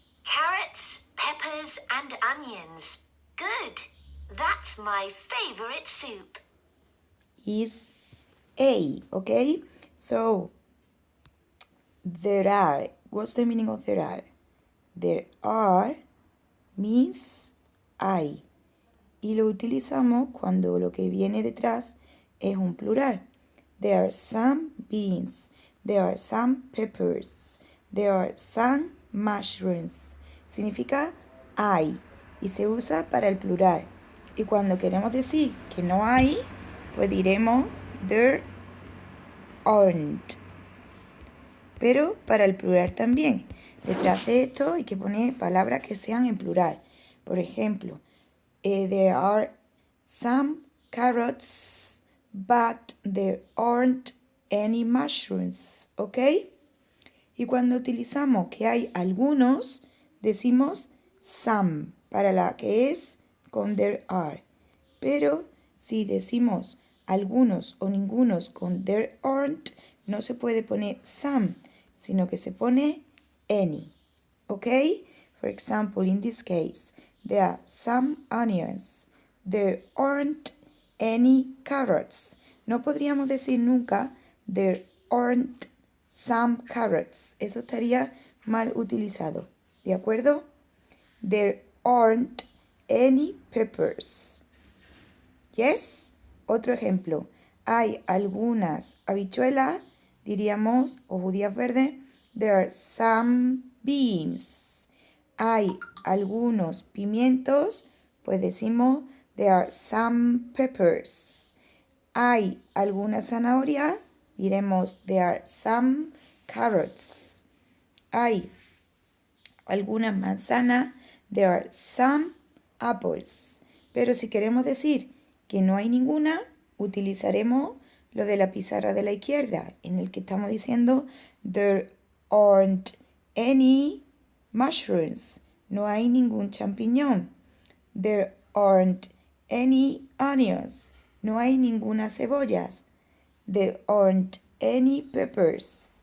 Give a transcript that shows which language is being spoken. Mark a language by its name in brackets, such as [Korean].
[English] Carrots, peppers and onions. Good. That's my favorite soup. Is A, okay? So, there are. What's the meaning of there are? There are means hay. [Spanish] Y lo utilizamos cuando lo que viene detrás es un plural. [English] There are some beans. There are some peppers. There are some mushrooms. [Spanish] Significa hay y se usa para el plural. Y cuando queremos decir que no hay, pues diremos there aren't. Pero para el plural también. Detrás de esto hay que poner palabras que sean en plural. Por ejemplo, [English] there are some carrots, but there aren't any mushrooms. ¿Ok? [Spanish] Y cuando utilizamos que hay algunos, decimos some para la que es con there are. Pero si decimos algunos o ningunos con there aren't, no se puede poner some, sino que se pone any. ¿Ok? [English] For example, in this case, there are some onions. There aren't any carrots. [Spanish] No podríamos decir nunca [English] there aren't some carrots. [Spanish] Eso estaría mal utilizado. ¿De acuerdo? [English] There aren't any peppers. Yes? [Spanish] Otro ejemplo. Hay algunas habichuelas, diríamos, o judías verdes. [English] There are some beans. [Spanish] Hay algunos pimientos, pues decimos [English] there are some peppers. [Spanish] Hay alguna zanahoria, diremos [English] there are some carrots. [Spanish] Hay algunas manzanas, [English] there are some apples. [Spanish] Pero si queremos decir que no hay ninguna, utilizaremos lo de la pizarra de la izquierda, en el que estamos diciendo [English] there aren't any mushrooms. [Spanish] No hay ningún champiñón. [English] There aren't any onions. [Spanish] No hay ninguna cebollas. [English] There aren't any peppers.